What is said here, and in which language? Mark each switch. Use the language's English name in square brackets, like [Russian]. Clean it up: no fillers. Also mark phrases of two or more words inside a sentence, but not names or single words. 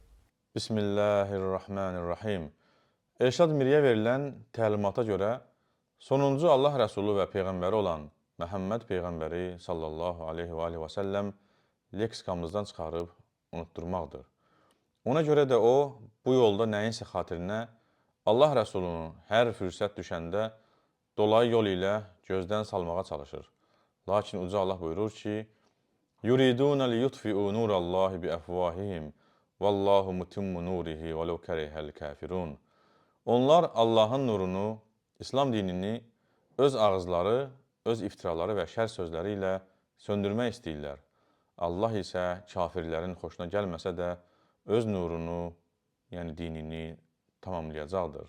[Azerbaijani] Bismillahirrahmanirrahim. Elşad Miriyə verilən təlimata görə sonuncu Allah Rəsulu və Peyğəmbəri olan Məhəmməd Peyğəmbəri [Arabic] صلى الله عليه وسلم [Azerbaijani] leksikamızdan çıxarıb unutturmaqdır. Ona görə də o, bu yolda nəyinsə xatirinə Allah Rəsulunu hər fürsət düşəndə dolayı yol ilə gözdən salmağa çalışır. Lakin Uca Allah buyurur ki, [Arabic] يُرِيدُونَ لِيُطْفِئُوا نُورَ اللّٰهِ بِأَفْوَاهِهِمْ وَاللّٰهُ مُتِمُّ نُورِهِ وَلَوْ كَرِهَ الْكَافِرُونَ. [Azerbaijani] Onlar Allahın nurunu, İslam dinini öz ağızları, öz iftiraları və şər sözləri ilə söndürmək istəyirlər. Allah isə kafirlərin xoşuna gəlməsə də öz nurunu, yəni dinini tamamlayacaqdır.